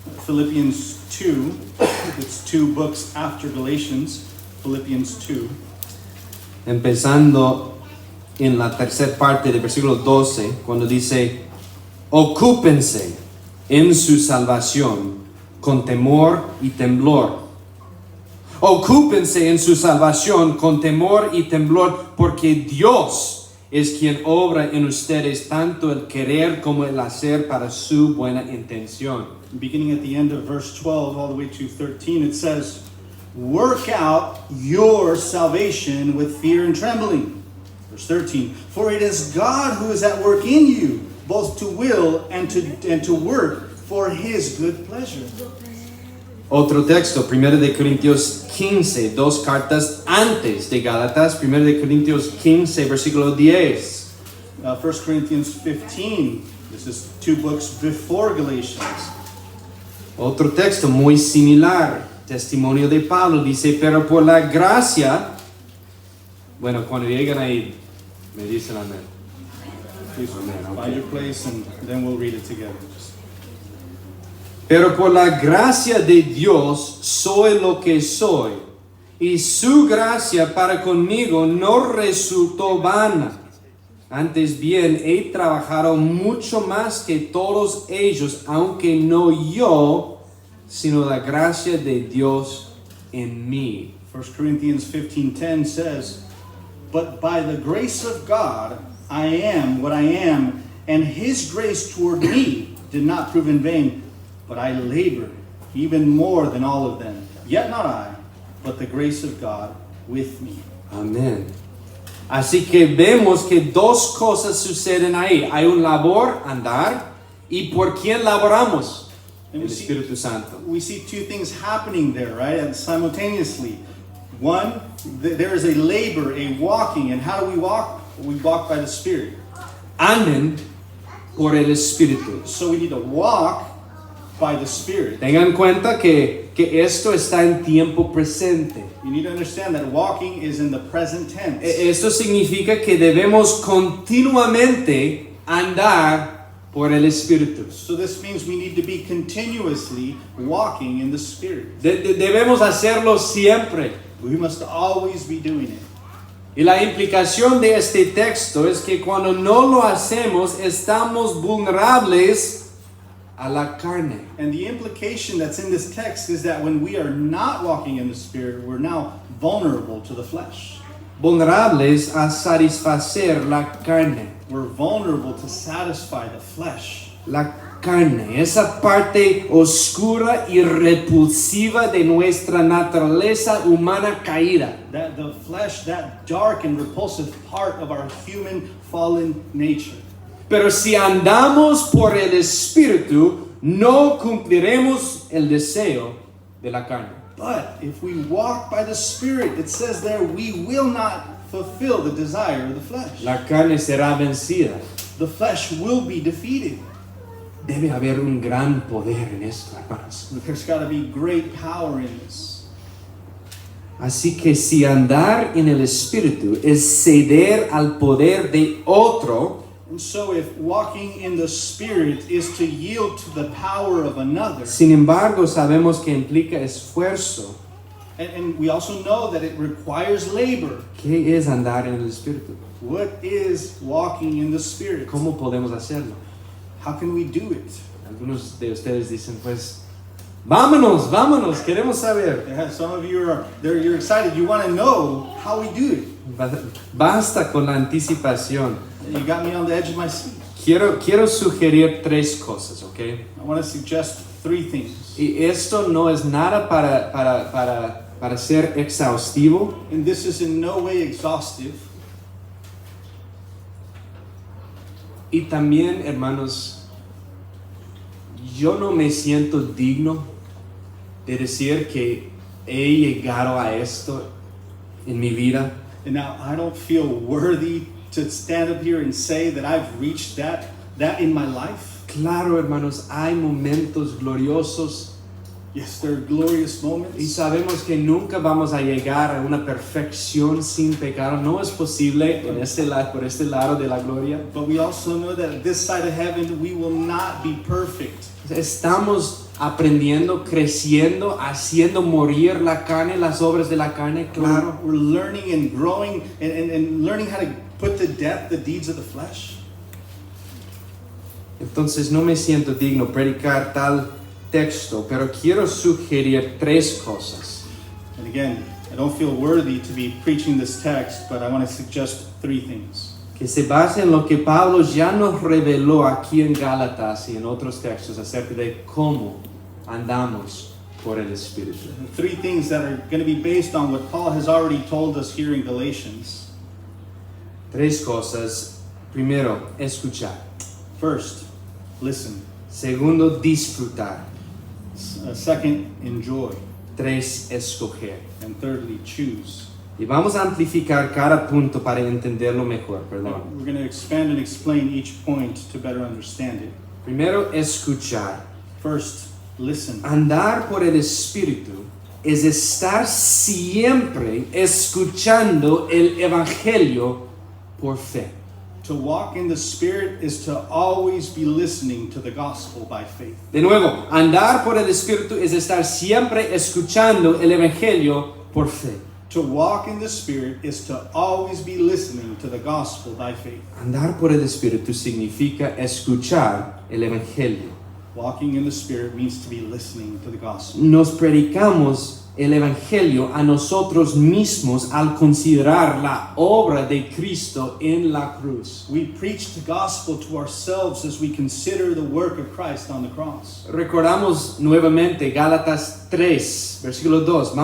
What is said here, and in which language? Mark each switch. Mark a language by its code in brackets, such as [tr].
[en] Philippians 2, it's two books after Galatians, Philippians 2. [es] Empezando en la tercera parte del versículo 12, cuando dice, ocúpense en su salvación con temor y temblor. Ocúpense en su salvación con temor y temblor, porque Dios es quien obra en ustedes tanto el querer como el hacer para su buena intención. [en] Beginning at the end of verse 12 all the way to 13, it says, work out your salvation with fear and trembling. Verse 13, for it is God who is at work in you, both to will and to work for his good pleasure. [es] Otro texto, 1 de Corintios 15, dos cartas antes de Gálatas, 1 de Corintios 15, versículo 10. [en] 1 Corinthians 15, this is two books before Galatians. [es] Otro texto muy similar, testimonio de Pablo, dice, pero por la gracia, bueno, cuando llegan ahí, me dicen amén. [en] Please Amen, find your place and then we'll read it together. [es] Pero por la gracia de Dios soy lo que soy, y su gracia para conmigo no resultó vana. Antes bien, he trabajado mucho más que todos ellos, aunque no yo, sino la gracia de Dios en mí. [en] 1 Corinthians 15:10 says, but by the grace of God I am what I am, and his grace toward me did not prove in vain, but I labored even more than all of them. Yet not I, but the grace of God with me. [es] Amén. Así que vemos que dos cosas suceden ahí. Hay un labor, andar, y por quién laboramos. [en] And [es] El Espíritu Santo. [en] we see two things happening there, right? And simultaneously. One, there is a labor, a walking, and how do we walk? We walk by the Spirit. [es] Anden por el Espíritu. [en] So we need to walk by the Spirit. [es] Tengan en cuenta que esto está en tiempo presente. [en] You need to understand that walking is in the present tense. [es] Esto significa que debemos continuamente andar por el Espíritu. [en] So this means we need to be continuously walking in the Spirit. [es] Debemos hacerlo siempre. [en] We must always be doing it. [es] Y la implicación de este texto es que cuando no lo hacemos, estamos vulnerables a la carne. [en] And the implication that's in this text is that when we are not walking in the Spirit, we're now vulnerable to the flesh. [es] Vulnerables a satisfacer la carne. [en] We're vulnerable to satisfy the flesh. [es] La carne, esa parte oscura y repulsiva de nuestra naturaleza humana caída. [en] That the flesh, that dark and repulsive part of our human fallen nature. [es] Pero si andamos por el Espíritu, no cumpliremos el deseo de la carne. [en] But if we walk by the Spirit, it says there, we will not fulfill the desire of the flesh. [es] La carne será vencida. [en] The flesh will be defeated. [es] Debe haber un gran poder en esto, hermanos. [en] There's got to be great power in this. [es] Así que si andar en el Espíritu es ceder al poder de otro, [en] And so if walking in the Spirit is to yield to the power of another, [es] sin embargo sabemos que implica esfuerzo. [en] and we also know that it requires labor. [es] ¿Qué es andar en el Espíritu? [en] What is walking in the Spirit? [es] ¿Cómo podemos hacerlo? [en] How can we do it? [es] Algunos de ustedes dicen, pues, vámonos, vámonos, queremos saber. [en] Yeah, some of you you're excited. You want to know how we do it. [es] Basta con la anticipación. [en] You got me on the edge of my seat. [es] Quiero sugerir tres cosas, ¿ok? [en] I want to suggest three things. [es] Y esto no es nada para ser exhaustivo. [en] And this is in no way exhaustive. [es] Y también, hermanos, yo no me siento digno de decir que he llegado a esto en mi vida. [en] And now I don't feel worthy to stand up here and say that I've reached that in my life. [es] Claro, hermanos, hay momentos gloriosos [en] Yes, there are glorious [es] y [en] moments. [es] sabemos que nunca vamos a llegar a una perfección sin pecado. No es posible por este lado de la gloria. [en] But we also know that this side of heaven, we will not be perfect. [es] Estamos aprendiendo, creciendo, haciendo morir la carne, las obras de la carne, claro. [en] We're learning and growing and learning how to put to death the deeds of the flesh. [es] Entonces no me siento digno predicar tal texto, pero quiero sugerir tres cosas. [en] And again, I don't feel worthy to be preaching this text, but I want to suggest three things. [es] Que se base en lo que Pablo ya nos reveló aquí en Gálatas y en otros textos acerca de cómo andamos por el Espíritu. [en] Three things that are going to be based on what Paul has already told us here in Galatians. [es] Tres cosas. Primero, escuchar. [en] First, listen. [es] Segundo, disfrutar. [en] Second, enjoy. [es] Tres, escoger. [en] And thirdly, choose. [es] Y vamos a amplificar cada punto para entenderlo mejor, perdón. [en] We're going to expand and explain each point to better understand it. [es] Primero, escuchar. [en] First, listen. [es] Andar por el Espíritu es estar siempre escuchando el Evangelio por fe. [en] To walk in the Spirit is to always be listening to the gospel by faith. [es] De nuevo, andar por el Espíritu es estar siempre escuchando el Evangelio por fe. [en] To walk in the Spirit is to always be listening to the gospel by faith. [es] Andar por el Espíritu significa escuchar el Evangelio. [en] Walking in the Spirit means to be listening to the gospel. [es] Nos predicamos el Evangelio a nosotros mismos al considerar la obra de Cristo en la cruz. [en] We preach the gospel to ourselves as we consider the work of Christ on the cross. [es] Recordamos nuevamente Gálatas 3, versículo 2.